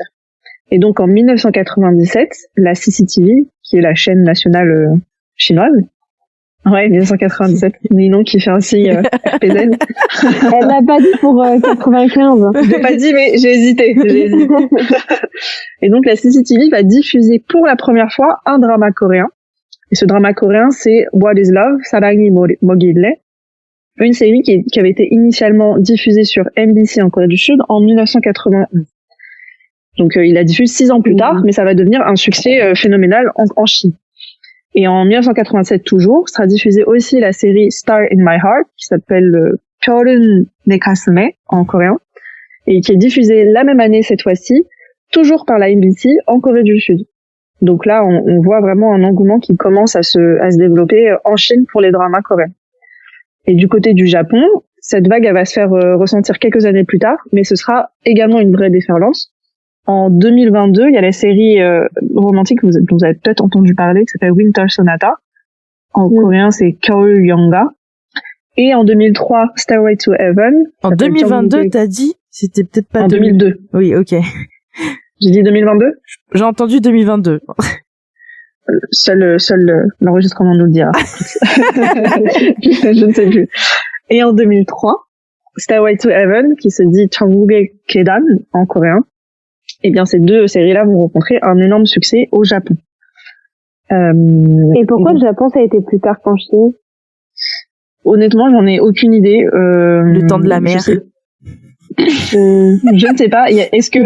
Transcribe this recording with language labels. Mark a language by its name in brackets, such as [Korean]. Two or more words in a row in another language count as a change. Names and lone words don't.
[French] Et donc en 1997, la CCTV, qui est la chaîne nationale chinoise, 1997, Ninon qui fait un signe RPZ. Elle l'a pas dit pour 95. Je l'ai pas dit, mais j'ai hésité. Et donc la CCTV va diffuser pour la première fois un drama coréen Et ce drama coréen, c'est What is Love, 사랑이 뭐길래, une série qui avait été initialement diffusée sur MBC en Corée du Sud en 1991. Donc il a diffusé 6 ans plus tard, mais ça va devenir un succès phénoménal en Chine. Et en 1987 toujours, sera diffusée aussi la série Star in My Heart, qui s'appelle 별은 내 가슴에 en coréen, et qui est diffusée la même année cette fois-ci, toujours par la MBC en Corée du Sud. Donc là, on voit vraiment un engouement qui commence à se développer en Chine pour les dramas coréens. Et du côté du Japon, cette vague elle va se faire ressentir quelques années plus tard, mais ce sera également une vraie déferlance. En 2022, il y a la série romantique dont vous avez peut-être entendu parler, qui s'appelle Winter Sonata. En coréen, c'est 겨울 연가. Et en 2003, Stairway to Heaven. En 2022, t'as dit? C'était peut-être pas en 2002. Oui, ok. J'ai dit 2022? J'ai entendu 2022. Seul l'enregistrement nous le dira. Je ne sais plus. Et en 2003, Stairway to Heaven, qui se dit 천국의 계단 en coréen. Eh bien, ces deux séries-là vont rencontrer un énorme succès au Japon. Et pourquoi le Japon, ça a été plus tard qu'en Chine? Honnêtement, j'en ai aucune idée. Le temps de la mer. Je ne sais pas. Est-ce que